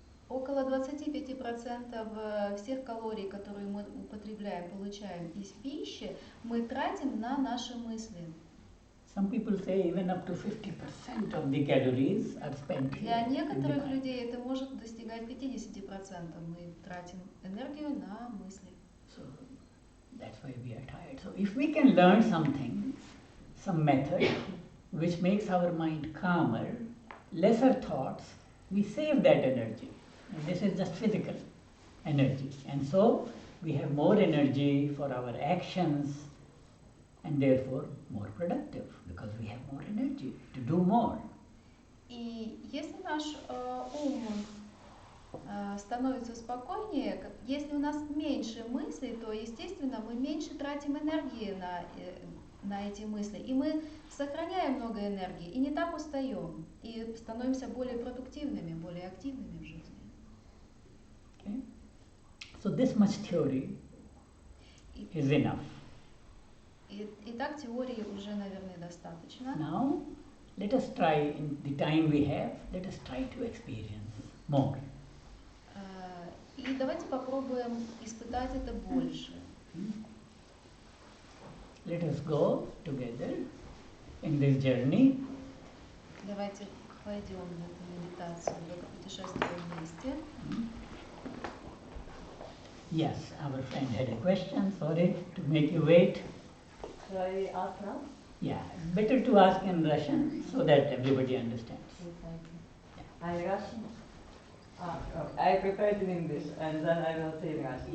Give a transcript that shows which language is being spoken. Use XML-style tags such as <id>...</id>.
<ru>Около 25% всех калорий, которые мы употребляем, получаем из пищи, мы тратим на наши мысли.</ru> <en>Some people say even up to 50% of the calories are spent here.</en> <ru>Для</ru> <en>in the</en> <ru>некоторых</ru> <en>mind.</en> <ru>людей это может достигать 50%. Мы тратим энергию на мысли.</ru> <en>So that's why we are tired. So if we can learn something, some method which makes our mind calmer, lesser thoughts, we save that energy. And this is just physical energy. And so we have more energy for our actions and therefore more productive because we have more energy to do more.</en> <ru>И если наш ум становится спокойнее, если у нас меньше мыслей, то, естественно, мы меньше тратим энергии на эти мысли. И мы сохраняем много энергии, и не так устаем, и становимся более продуктивными, более активными в жизни.</ru> <en>Okay? So this much theory is enough.</en> <ru>Итак, теории уже, наверное, достаточно.</ru> <en>Now, let us try, in the time we have, let us try to experience more.</en> <ru>И давайте попробуем испытать это больше.</ru> <en>Let us go together in this journey.</en> <ru>Давайте пойдем в эту медитацию, в это путешествие вместе.</ru> <en>Yes, our friend had a question, sorry to make you wait. Should I ask now? Yeah, better to ask in Russian so that everybody understands. I'm Russian. I prepared in English and then I will say in Russian.</en>